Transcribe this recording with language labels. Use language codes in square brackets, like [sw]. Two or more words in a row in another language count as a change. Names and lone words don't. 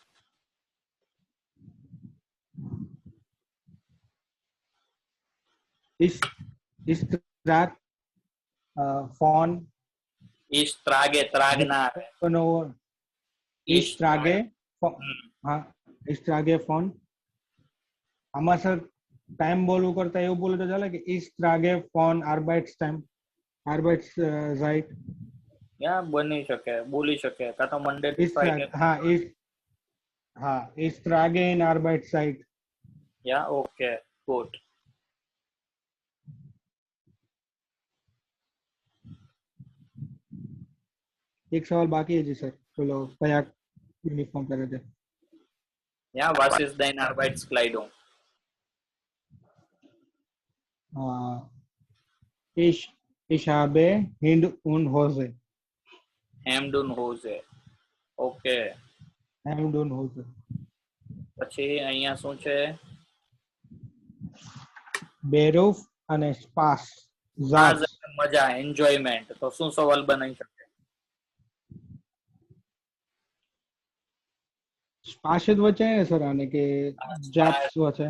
[de] Ich trage von Ich trage, tragnar. no, ich trage von [gu] હા [de] ich trage von [gu] આમાં સર ટાઈમ બોલવું કરતા એવું બોલું તો ચાલે કે [de] ich trage von Arbeitszeit. [gu] યા બની શકે, બોલી શકે, કાં તો [en] Monday to [de] Ich [gu] ફ્રાઈડે. [de] trage ich trage in Arbeitszeit. [gu] યા ઓકે, ગુડ. એક સવાલ બાકી છે સર, ચલો કયા યુનિફોર્મ પહેરે છે? [de] યા was ist deine Arbeitskleidung? Ich habe Hemd und Hose. Hemd und Hose. ઓકે, Hemd und Hose. [gu] પછી અહીંયા શું છે? Beruf અને Spaß. મજા, એન્જોયમેન્ટ. તો શું સવાલ બનાવી શકે? Spaß જ વચ્ચે ને સર આને કે જાપ્સ વચ્ચે?